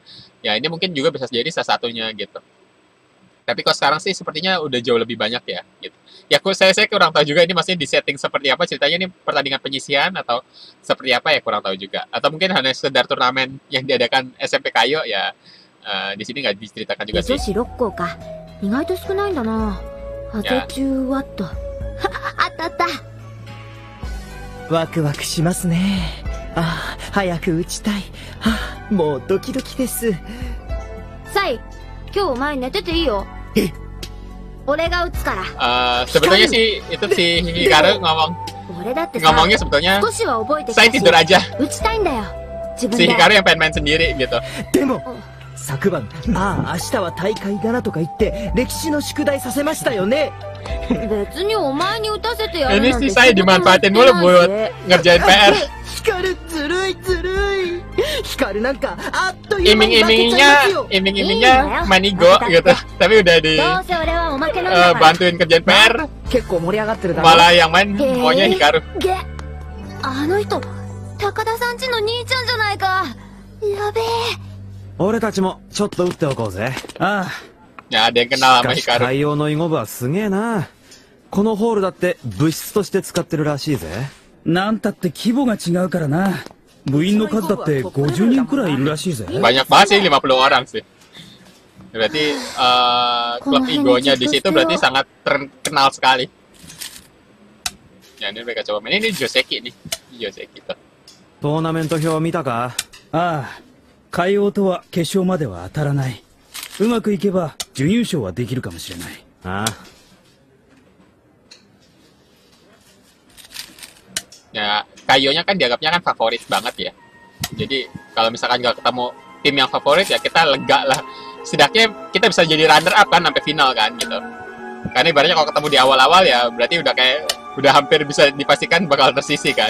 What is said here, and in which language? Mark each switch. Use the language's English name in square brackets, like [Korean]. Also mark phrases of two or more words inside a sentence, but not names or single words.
[Indonesian] Ya ini mungkin juga bisa jadi salah satunya gitu. Tapi kok sekarang sih sepertinya udah jauh lebih banyak ya gitu. Ya saya kurang tahu juga ini maksudnya di setting seperti apa, ceritanya ini pertandingan penyisihan atau seperti apa ya kurang tahu juga. Atau mungkin hanya sekedar turnamen yang diadakan SMP Kayo ya. Di sini nggak diceritakan juga [Japanese] 女 [Indonesian] sih. [Japanese] 子6校か。意外と少ないんだな。ハゼ中ワット。あったあった。ワクワクしますね。ああ、早く打ちたい。ああ、もうドキドキです。サイ、今日お前寝てていいよ。え、俺が打つから。 [Indonesian] Sebetulnya sih itu si Hikaru [Japanese] 俺だってさ、 [Indonesian] ngomongnya sebetulnya [Japanese] 少しは覚えてきた [Indonesian] saya [Japanese] し、 [Indonesian] tidur aja. [Japanese] 打ちたいんだよ。自分 [Indonesian] Si [Japanese] で。 [Indonesian] Hikaru yang pengen main sendiri gitu. [Japanese] でも、昨晩、ああ、明日は大会だなとか言って、歴史の宿題させましたよね。別にお前に打たせてやる [Indonesian] Ini [Japanese] なん [Indonesian] sih [Japanese] て [Indonesian] saya [Japanese] 仕事もやって [Indonesian] dimanfaatin [Japanese] ない [Indonesian] mulu buat [Japanese] し。 [Indonesian] ngerjain PR. [Japanese] ヒカル、ずるいずるい。ヒカルなんか、あっという間に負けちゃいますよ。 [Indonesian] Iming-imingnya main Igo gitu. Tapi udah [Japanese] どうせ俺はおまけなんだから。 [Indonesian] bantuin kerjaan PR, [Japanese] 結構盛り上がってるだろ。 [Indonesian] malah yang main maunya Hikaru. [Japanese] げ、あの人、高田さんちの兄ちゃんじゃないか。やべえ。俺たちもちょっと打っておこうぜ。あ [Indonesian] Ya ada yang [Japanese] あ。 [Indonesian] kenal [Japanese] し [Indonesian] sama [Japanese] かし [Indonesian] Hikaru. [Japanese] 海洋の囲碁部はすげえな。このホールだって部室として使ってるらしいぜ。なんたって規模が違うからな。部員の数だって50人くらいいるらしいぜ。 [Indonesian] Banyak banget sih 50 orang sih. Berarti klub Igonya di situ berarti sangat terkenal sekali. Ya ini mereka coba main ini Joseki nih. Joseki tuh. [Japanese] トーナメント表見たか？ああ、海王とは決勝までは当たらない。うまくいけば準優勝はできるかもしれない。ああ。 [Indonesian] Ya, Kayonya kan dianggapnya kan favorit banget ya. Jadi kalau misalkan nggak ketemu tim yang favorit ya kita lega lah. Setidaknya kita bisa jadi [English] runner up [Indonesian] kan sampai final kan gitu. Karena ibaratnya kalau ketemu di awal-awal ya berarti udah hampir bisa dipastikan bakal tersisi kan.